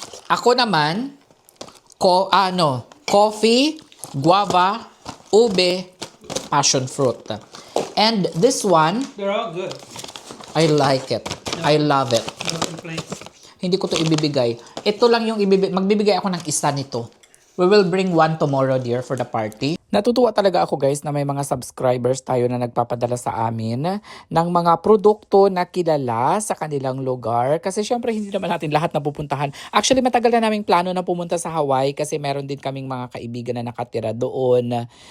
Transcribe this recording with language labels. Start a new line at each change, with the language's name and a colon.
Filipino: Ako naman, coffee,
English: guava, ube, passion fruit. And this one, They're all good. I like it. I love it. No complaints.
Filipino: Hindi ko to ibibigay. Ito lang yung magbibigay ako ng isa nito.
English: We will bring one tomorrow, dear, for the party.
Filipino: Natutuwa talaga ako, guys, na may mga subscribers tayo na nagpapadala sa amin ng mga produkto na kilala sa kanilang lugar. Kasi syempre, hindi naman natin lahat napupuntahan. Actually, matagal na naming plano na pumunta sa Hawaii kasi meron din kaming mga kaibigan na nakatira doon.